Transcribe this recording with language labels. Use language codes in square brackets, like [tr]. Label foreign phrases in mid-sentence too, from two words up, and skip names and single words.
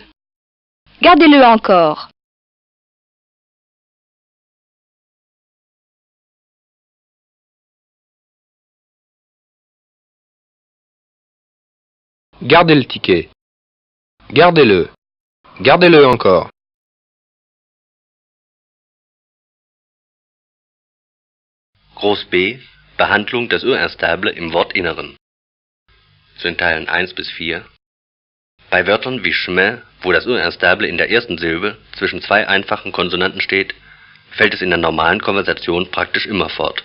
[fr] Gardez-le encore. Gardez le ticket. Gardez-le. Gardez-le encore. [de] Groß B. Behandlung des Urinstable im Wortinneren. Zu den Teilen 1 bis 4. Bei Wörtern wie chemin, wo das Urinstable in der ersten Silbe zwischen zwei einfachen Konsonanten steht, fällt es in der normalen Konversation praktisch immer fort.